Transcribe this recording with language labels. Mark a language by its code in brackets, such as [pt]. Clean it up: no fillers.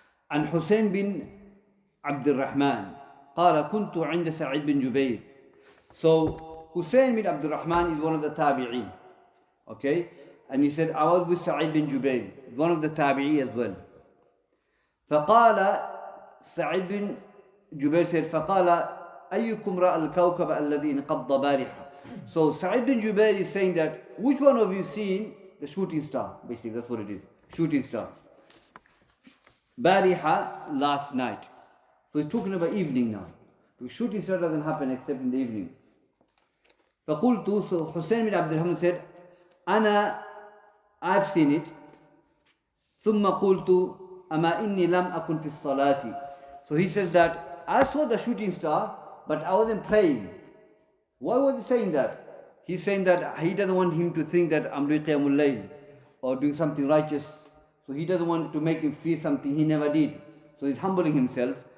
[ar] عن حسين بن عبد الرحمن قال كنت عند سعيد بن جبير. [en] So Hussein bin Abdul Rahman is one of the tabi'in. Okay? And he said, I was with Sa'id bin Jubayr, one of the tabi'i as well. [ar] فقال سعيد بن جبير [en] said, [ar] فقال أيكم رأى الكوكب الذي انقض بارحة. [en] So Sa'id bin Jubayr is saying that, which one of you seen the shooting star? Basically, that's what it is. Shooting star. Bariha, last night. So he's talking about evening now. Because shooting star doesn't happen except in the evening. [ar] فقلت, [en] so Hussein bin Abdul Rahman said, I've seen it. [ar] ثم قلت أما إني لم أكن في الصلاة. [en] So he says that I saw the shooting star, but I wasn't praying. Why was he saying that? He's saying that he doesn't want him to think that I'm doing Qiyamul Layl or doing something righteous. So he doesn't want to make him feel something he never did. So he's humbling himself.